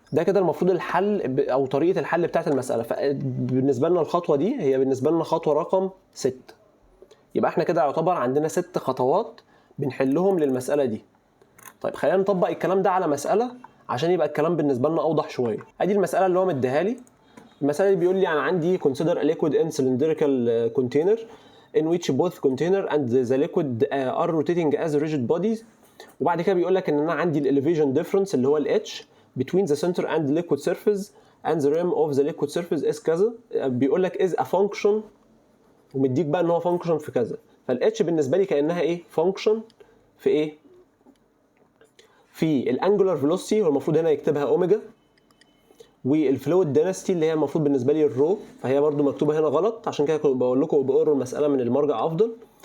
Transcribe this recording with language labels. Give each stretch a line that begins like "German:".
Arabic: ده كده المفروض الحل او طريقه الحل بتاعت المساله. فبالنسبه لنا الخطوه دي هي بالنسبه لنا خطوه رقم 6. يبقى احنا كده يعتبر عندنا 6 خطوات بنحلهم للمساله دي. طيب خلينا نطبق الكلام ده على مساله عشان يبقى الكلام بالنسبه لنا اوضح شويه. ادي المساله اللي هو مديها لي. المساله اللي بيقول لي انا عندي
English: consider a liquid in cylindrical container in which both container and the liquid are rotating as rigid bodies.
Arabic: وبعد كده بيقول لك ان انا عندي الاليفيشن ديفرنس اللي هو ال H
English: between the center and liquid surface and the rim of the liquid surface is
Arabic: كذا. بيقول لك
English: is a function
Arabic: ومديك بقى ان هو function في كذا. فال H بالنسبه لي كانها ايه؟ function في ايه؟ في الانجولار فيلوسيتي، والمفروض هنا يكتبها اوميجا، والفلويد دينستي اللي هي المفروض بالنسبه لي الرو، فهي برده مكتوبه هنا غلط، عشان كده بقول لكم بقروا المساله من المرجع افضل.